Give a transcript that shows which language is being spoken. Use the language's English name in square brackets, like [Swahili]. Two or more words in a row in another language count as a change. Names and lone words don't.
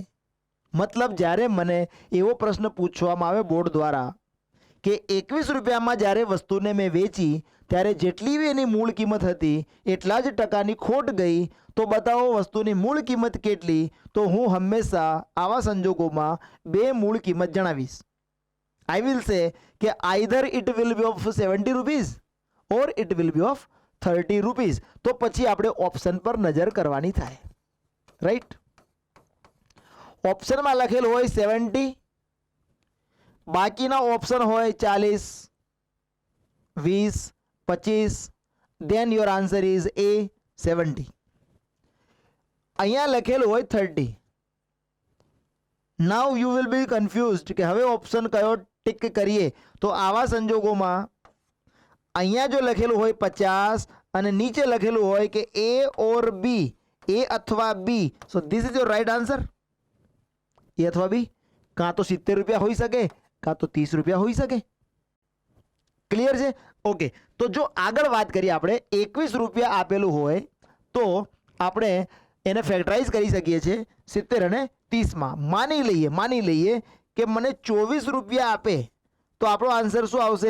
[Gujarati] મતલબ જ્યારે મને એવો પ્રશ્ન પૂછવામાં આવે બોર્ડ દ્વારા કે 21 રૂપિયામાં જ્યારે વસ્તુને મેં વેચી ત્યારે જેટલી બી એની મૂળ કિંમત હતી એટલા જ ટકાની ખોટ ગઈ તો બતાવો વસ્તુની મૂળ કિંમત કેટલી? તો હું હંમેશા આવા સંજોગોમાં બે મૂળ કિંમત જણાવીશ. [English] I will say કે either it will be of 70 rupees or it will be of 30 rupees. [Gujarati] તો પછી આપણે ઓપ્શન પર નજર કરવાની થાય, રાઈટ. ઓપ્શનમાં લખેલું હોય 70, બાકીના ઓપ્શન હોય 40, 20, 25, [English] then your answer is A 70. [Gujarati] અહીંયા લખેલું હોય 30. [English] Now you will be confused [Gujarati] કે હવે ઓપ્શન કયો ટિક કરીએ. તો આવા સંજોગોમાં અહીંયા જો લખેલું હોય 50 અને નીચે લખેલું હોય કે A or B, A અથવા B, [English] so this is your right answer. [Gujarati] A અથવા B, કાં તો 70 રૂપિયા હોઈ શકે, કાં તો 30 રૂપિયા હોઈ શકે. ક્લિયર છે? ઓકે. તો જો આગળ વાત કરીએ આપણે 21 રૂપિયા આપેલું હોય તો આપણે એને ફેક્ટરાઇઝ કરી શકીએ છીએ 70 અને 30 માં. માની લઈએ કે મને 24 રૂપિયા આપે તો આપણો આન્સર શું આવશે?